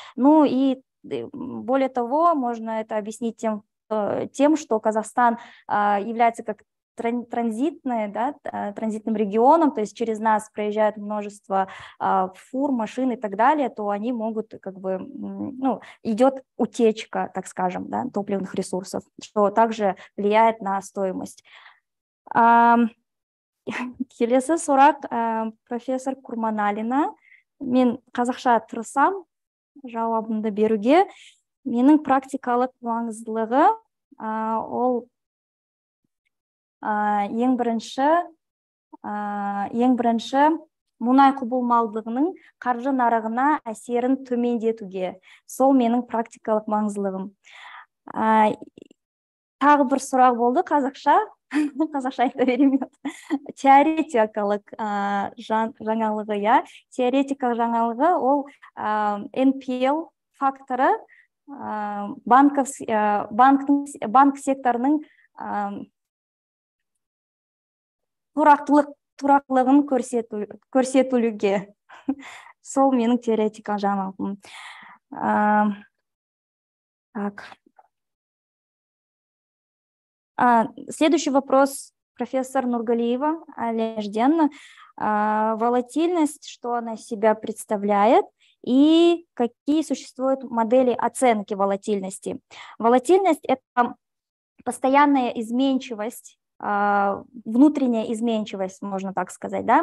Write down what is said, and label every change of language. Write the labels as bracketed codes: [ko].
[ru] Ну и более того, можно это объяснить тем, что Казахстан является как транзитным регионом, то есть через нас проезжает множество фур, машин и так далее, то они могут как бы, идет утечка, так скажем, да, топливных ресурсов, что также влияет на стоимость. [kk] Келесі сұрақ профессор Курманалина. Мен қазақша тырысам жауабымды беруге. Менің практикалық маңыздылығы ол ең бірінші мұнай құбылмалдығының қаржы нарығына әсерін төмендетуге. Сол менің практикалық маңыздылығым. Тағы бір сұрақ болды қазақша. қазақша айта беремін. Теоретикалық жаңалығы, я. Теоретикалық жаңалығы ол NPL факторы банк секторының тұрақтылығын көрсетілуге. Сол менің теоретикалық жаңалығым. [ru] Так. Следующий вопрос профессор Нургалиева Алежден. Волатильность, что она себя представляет и какие существуют модели оценки волатильности. Волатильность – это постоянная изменчивость, внутренняя изменчивость, можно так сказать. Да?